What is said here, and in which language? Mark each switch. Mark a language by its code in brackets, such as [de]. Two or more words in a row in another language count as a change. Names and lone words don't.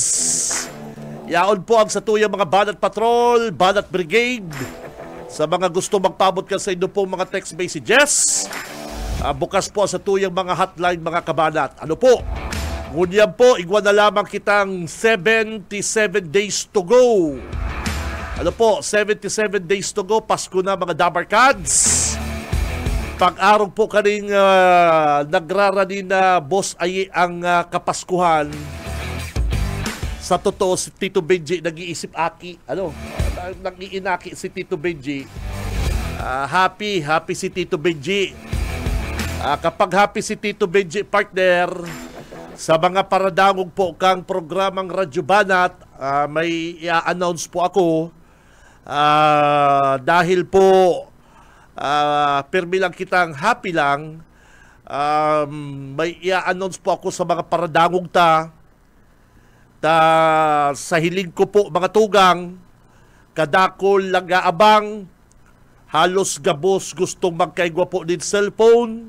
[bik] Yaon po ang satuyang mga Banat Patrol, Banat Brigade. Sa mga gusto magpabot ka sa inyo po mga text messages. Bukas po sa tuyang mga hotline, mga kabanat. Ano po? Ngunyan po, igwa na lamang kitang 77 [en] days to go. [bik] Ano po? 77 [en] days to go. [bik] Pasko na, mga Dabarkads. Pag-araw po kaning nagrarani na Boss Aye ang kapaskuhan. Sa totoo, si Tito Benji nag-iisip aki. Nag-iinaki si Tito Benji. Happy si Tito Benji. Kapag happy si Tito Benji, partner, sa mga paradangog po kang programang Radyo Banat, [tl] may i-announce po ako [bik] dahil po pirmi lang kitang happy lang, [tl] may i-announce po ako [bik] sa mga paradangog ta sa hiling ko po, mga tugang, kadakol lang-aabang, halos gabos gustong magkaigwa po din cellphone.